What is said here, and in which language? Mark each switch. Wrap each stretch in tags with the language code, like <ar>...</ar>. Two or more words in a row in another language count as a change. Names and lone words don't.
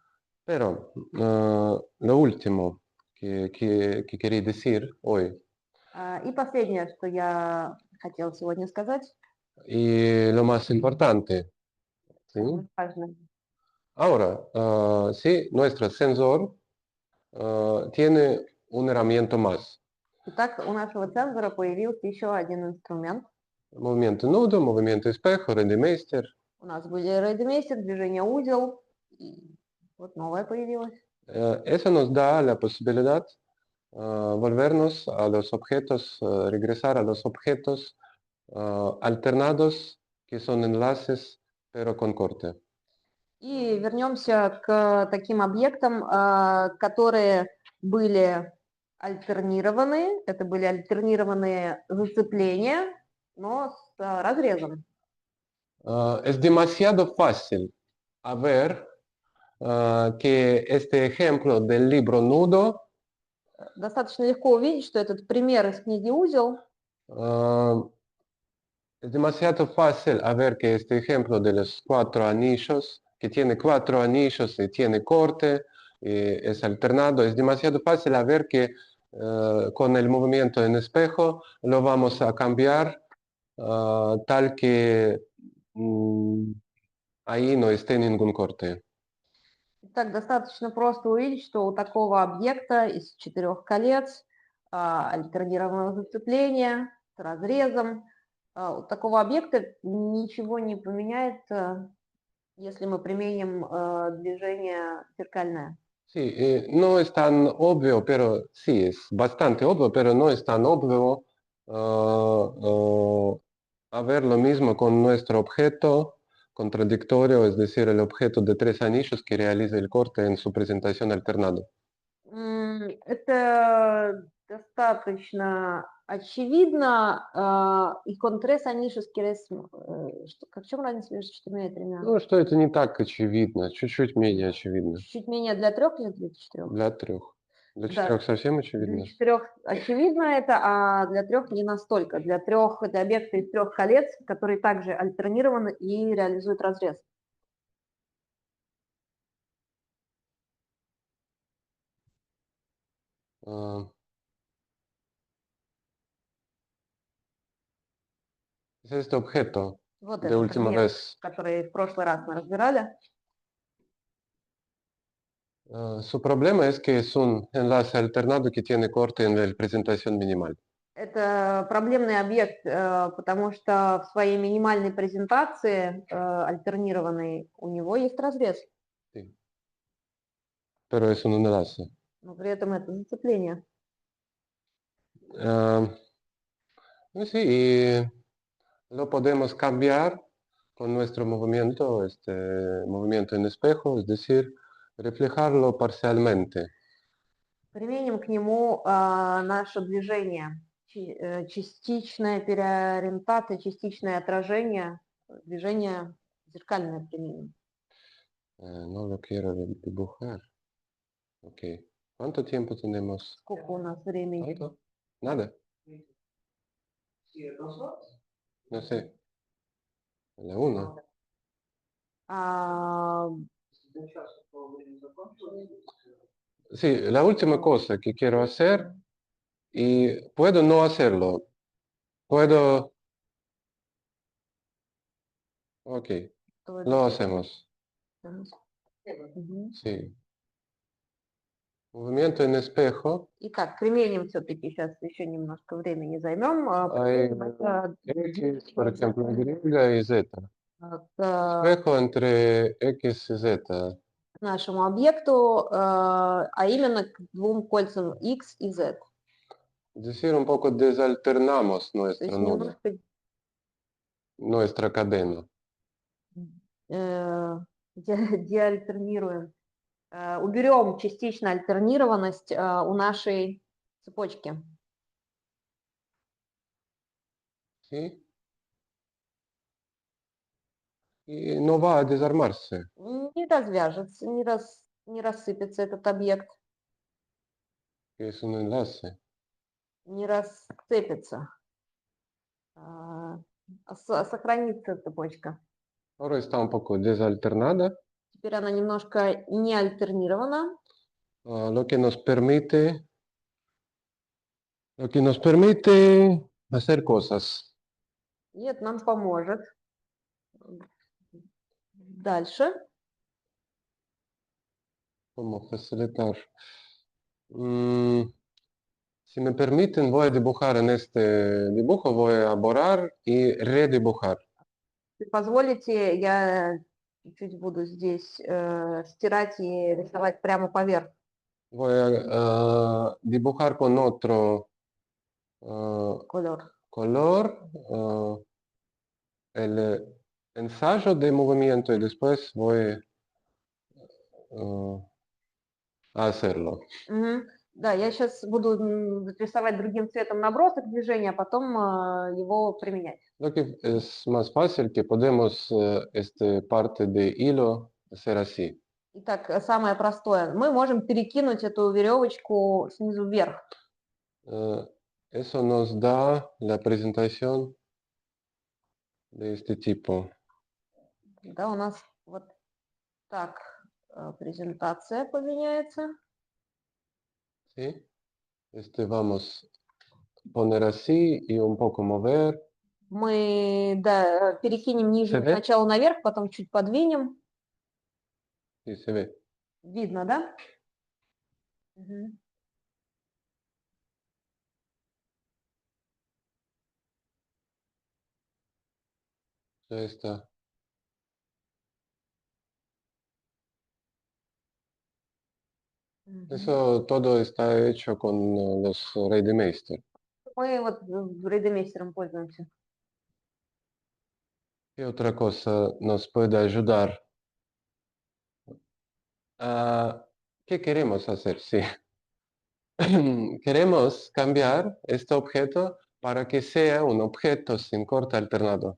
<es>Pero lo último que quería decir hoy,</es> <ru>И последнее, что я хотела сегодня сказать,</ru> <es>y lo más importante, ¿sí?</es> <ru>самое важное.</ru> <es>Ahora, sí, nuestro sensor tiene un herramienta más.</es> <ru>Итак, у нашего цензора появился еще один инструмент.</ru> <es>movimiento nudo, movimiento espejo, Ready-Meister.</es> <ru>У нас были рейдмейстер, движение узел, и вот новое появилось.</ru> <es>Eso nos da la posibilidad volvernos a los objetos, regresar a los objetos alternados que son enlaces pero con corte.</es> <ru>И вернемся к таким объектам, которые были альтернированы. Это были альтернированные зацепления, но с разрезом.</ru> <es>Es demasiado fácil a ver que este ejemplo del libro nudo</es> <ru>Достаточно легко увидеть, что этот пример из книги «Узел»</ru> <es>es demasiado fácil a ver que este ejemplo de los 4 anillos, que tiene 4 anillos y tiene corte, y es alternado, es demasiado fácil a ver que con el movimiento en espejo lo vamos a cambiar tal que ahí no esté ningún corte.</es> <ru>Так достаточно просто увидеть, что у такого объекта из 4 колец альтернированного зацепления с разрезом, у такого объекта ничего не поменяется, если мы применим движение зеркальное.</ru> <es>Sí, no es tan obvio, pero sí, es bastante obvio, pero no es tan obvio a ver lo mismo con nuestro objeto contradictorio, es decir, el objeto de 3 anillos que realiza el corte en su presentación alternado.</es> <ru>Это достаточно очевидно. И контрес анишес керес... В чем разница между 4 и 3? Ну, что это не так очевидно, чуть-чуть менее очевидно. Чуть менее для 3 или для 4? Для 3. Для Да. 4 совсем Для очевидно. 4 очевидно это, а для 3 не настолько. Для 3 это объекты из 3 колец, которые также альтернированы и реализуют разрез.</ru> <es>Es este objeto</es> <ru>Вот</ru> <es>de</es> <ru>этот</ru> <es>última</es> <ru>объект,</ru> <es>vez.</es> <ru>который в прошлый раз мы разбирали.</ru> <es>Su problema es que es un enlace alternado que tiene corte en la presentación minimal.</es> <ru>Это проблемный объект, потому что в своей минимальной презентации альтернированной у него есть разрез,</ru> <es>Sí. Pero es un enlace.</es> <ru>но при этом это зацепление.</ru> <es>Sí, y lo podemos cambiar con nuestro movimiento, este movimiento en espejo, es decir, reflejarlo parcialmente.</es> <ru>Применим к нему наше движение, частичная переориентация, частичное отражение, движение зеркальное применим.</ru> <es>No lo quiero dibujar. Ok. ¿Cuánto tiempo tenemos?</es> <ru>Сколько у нас времени?</ru> <es>¿Cuánto? Nada. No sé. La 1. А, Sí, la última cosa que quiero hacer, y puedo no hacerlo. Puedo... Ok,</es> <ru>то</ru> <es>lo</es> <ru>есть-</ru> <es>hacemos. Мгм. Sí. Movimiento en espejo.</es> <ru>Итак, применим все-таки, сейчас еще немножко времени займем.</ru> <es>Hay X, por ejemplo, Y y Z.</es> <ru>К</ru> <es>Espejo entre X y Z.</es> <ru>нашему объекту, а именно к двум кольцам X и Z.</ru> <es>Es decir, un poco desalternamos</es> <ru>То</ru> <es>nuestro</es> <ru>есть</ru> <es>nudo,</es> <ru>немножко</ru> <es>nuestra cadena.</es> <ru>деальтернируем, уберем частично альтернированность у нашей цепочки.</ru> <es>¿Sí? Y no va a desarmarse.</es> <ru>Не развяжется, не рассыпется этот объект,</ru> <es>Que es un enlace.</es> <ru>не расцепится, сохранится цепочка.</ru> <es>Ahora está un poco desalternada,</es> <ru>Теперь она немножко не альтернирована,</ru> <es>lo que nos permite hacer cosas.</es> <ru>и это нам поможет. Дальше.</ru> <es>Como facilitar. Si me permiten, voy a dibujar en este dibujo, voy a borrar y redibujar.</es> <ru>Если позволите, я чуть-чуть буду здесь стирать и рисовать прямо поверх.</ru> <es>Voy a dibujar con otro</es> <ru>Колор.</ru> <es>color el ensayo de movimiento y después voy a hacerlo. Мгм.</es> <ru>Да, я сейчас буду рисовать другим цветом набросок движения, а потом его применять.</ru> <es>Lo que es más fácil que podemos esta parte de hilo hacer así.</es> <ru>Итак, самое простое. Мы можем перекинуть эту веревочку снизу вверх.</ru> <es>Eso nos da la presentación de este tipo.</es> <ru>Да, у нас вот так презентация поменяется.</ru> <es>¿Sí? Vamos a poner así y un poco mover.</es> <ru>Мы, да, перекинем нижнюю Себе? сначала наверх, потом чуть подвинем.</ru> <es>Sí, se ve.</es> <ru>Видно, да? Мгм.</ru> <es>Ya está. Мгм. Eso todo está hecho con los Reidemeister.</es> <ru>Мы вот рейдемейстером пользуемся.</ru> <es>¿Qué otra cosa nos puede ayudar? ¿Qué queremos hacer? Sí. Queremos cambiar este objeto para que sea un objeto sin corte alternado.</es>